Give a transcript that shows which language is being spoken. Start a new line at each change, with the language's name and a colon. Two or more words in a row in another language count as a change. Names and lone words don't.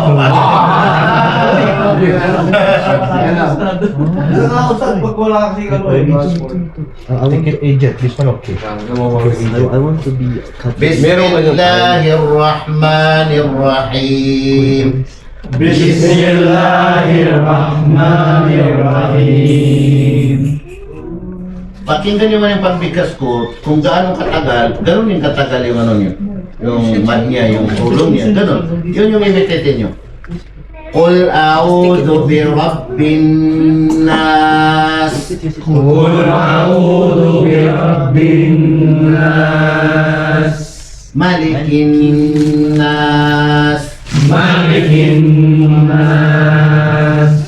Arabic: بسم الله الرحمن الرحيم. بسم الله الرحمن الرحيم.
Filipino: Pakinggan nyo man yung pagbigkas ko, kung gaano katagal, ganun yung katagal yung ano nyo. Yung mat niya, yung sulong niya, ganun. Yun yung imitatin nyo.
Arabic: قل أعوذ برب الناس. قل أعوذ برب الناس. ملك الناس. ملك الناس.